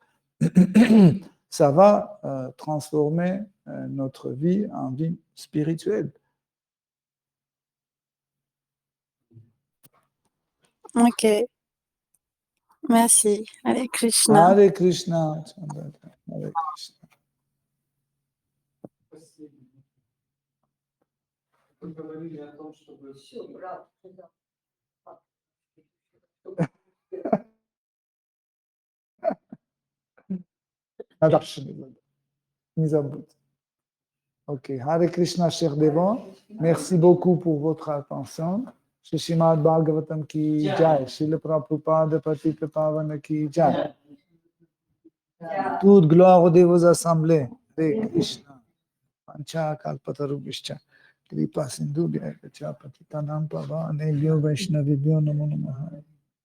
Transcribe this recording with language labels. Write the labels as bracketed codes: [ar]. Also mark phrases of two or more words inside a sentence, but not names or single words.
[fr] Ça va transformer notre vie en vie spirituelle. Ok. Merci. Hare Krishna. Hare Krishna. Hare Krishna. [ru] Спасибо. Вы говорили о том, чтобы... [fr] Ok, Hare Krishna, chers dévots. Merci beaucoup pour votre attention. [hi] श्री श्रीमद् भागवतम् की जय, श्रील प्रभुपाद पतित पावन की जय. [fr] Toute gloire aux dévots assemblés. Hare Krishna. [sa] पञ्च कल्पतरुभिश्च कृपा सिन्धु व्यकच पतितानाम् पावनेभ्यो वैष्णविभ्यो नमो नमः.